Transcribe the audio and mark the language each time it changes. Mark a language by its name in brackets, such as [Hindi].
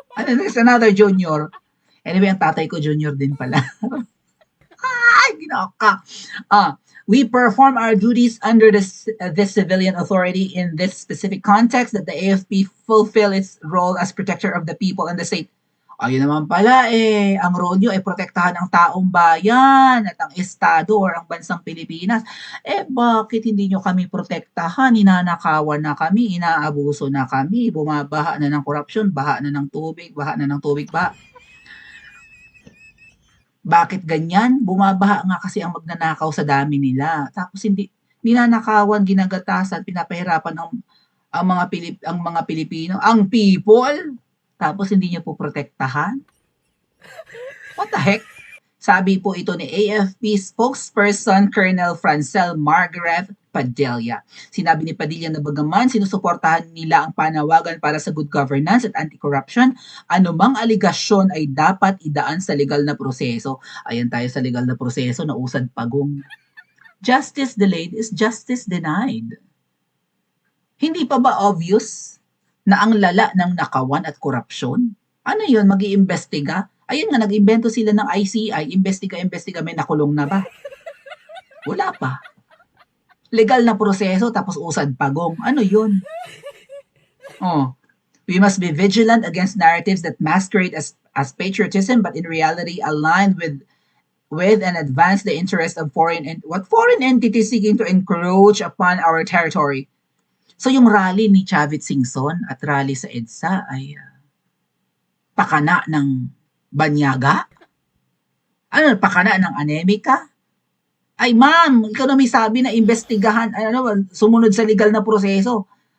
[English] There's another junior. [Filipino] Anyway, ang tatay ko junior din pala. Ay, ginaka. [English] We perform our duties under this civilian authority in this specific context that the AFP fulfill its role as protector of the people and the state. [Filipino] Ayun naman pala ang role nyo ay protektahan ang taong bayan at ang estado or ang bansang Pilipinas. Bakit hindi nyo kami protektahan? Ninanakawan na kami, inaabuso na kami, bumabaha na ng korupsyon, baha na ng tubig, baha. Bakit ganyan? Bumabaha nga kasi ang magnanakaw sa dami nila. Tapos hindi ninanakawan, ginagatasan, pinapahirapan ang mga Pilipino, ang people. Tapos hindi niyo po protektahan? [English] What the heck? [Filipino] Sabi po ito ni AFP spokesperson Colonel Francel Margaret Padilla. Sinabi ni Padilla na bagaman sinusuportahan nila ang panawagan para sa good governance at anti-corruption, anumang aligasyon ay dapat idaan sa legal na proseso. Ayan tayo sa legal na proseso na usad pagong. [English] Justice delayed is justice denied. [Filipino] Hindi pa ba obvious na ang lala ng nakawan at korupsyon? Ano yun, mag-iimbestiga? Ayun nga, nag-imbento sila ng ICI, investiga, may nakulong na ba? Wala pa. Legal na proseso, tapos usad pagong. Ano yun? [English] Oh, we must be vigilant against narratives that masquerade as patriotism but in reality align with and advance the interest of foreign entities seeking to encroach upon our territory. [Filipino] So yung rally ni Chavit Singson at rally sa EDSA ay pakana ng banyaga? Ano, pakana ng anemika? Ay ma'am, ikaw na may sabi na investigahan, sumunod sa legal na proseso.